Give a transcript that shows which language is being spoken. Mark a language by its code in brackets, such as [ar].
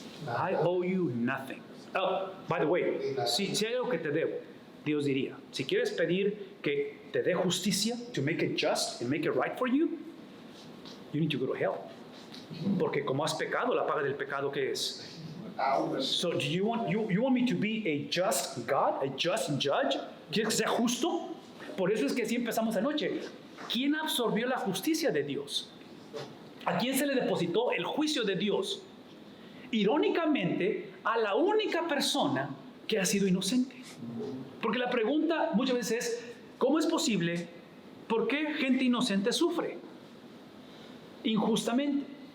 [en] I owe you nothing. Oh, by the way, [es] si hay algo que te debo, Dios diría, si quieres pedir que te dé justicia, [en] to make it just and make it right for you, you need to go to hell. [es] Porque como has pecado, la paga del pecado, ¿qué es? [en] So do you want me to be a just God, a just judge? [es] ¿Quieres que sea justo? Por eso es que así empezamos anoche. ¿Quién absorbió la justicia de Dios? ¿A quién se le depositó el juicio de Dios? irónicamente, a la única persona que ha sido inocente. Porque la pregunta muchas veces es, ¿cómo es posible? ¿Por qué gente inocente sufre injustamente?